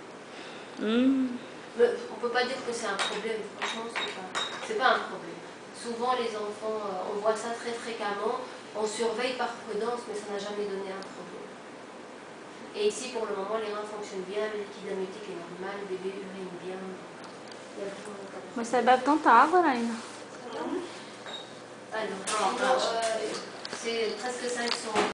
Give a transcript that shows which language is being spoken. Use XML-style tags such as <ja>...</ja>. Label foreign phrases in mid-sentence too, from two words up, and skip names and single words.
<fr>Mais on ne peut pas dire que c'est un problème. Franchement, c'est pas un problème. Souvent, les enfants, on voit ça très fréquemment. On surveille par prudence, mais ça n'a jamais donné un problème. Et ici, pour le moment, les reins fonctionnent bien, le liquide amniotique est normal, le bébé urine bien.</fr> <pt>Mas você bebe tanta água, Naina?</pt> <fr>Alors, c'est presque 500.</fr>